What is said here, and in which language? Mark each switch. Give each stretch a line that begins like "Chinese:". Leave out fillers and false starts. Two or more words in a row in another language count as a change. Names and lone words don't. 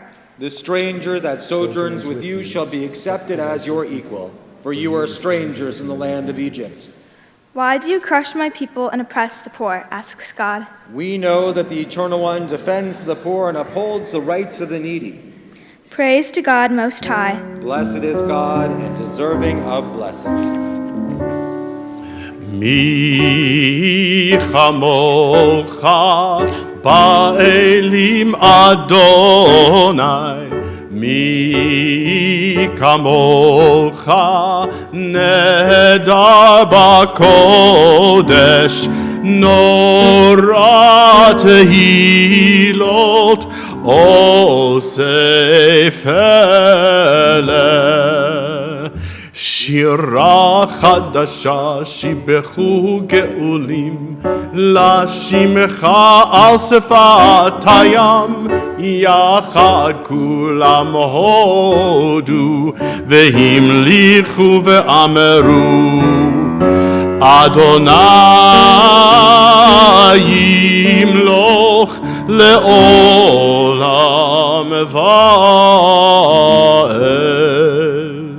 English: The stranger that sojourns with you shall be accepted as your equal, for you are strangers in the land of Egypt. Why do you crush my people and oppress the poor? Asks God. We know that the Eternal One defends the poor and upholds the rights of the needy. Praise to God Most High. Blessed is God and deserving of blessing.
Hebrew: מי כמוכה באלים אדוני, מי כמוכה נאדר בקודש, נורא תהילות עושה פלא. שירה חדשה שיבחו גאולים לשמך על שפת הים יחד כולם הודו והמליכו ואמרו אדוני ימלוך לעולם ועד.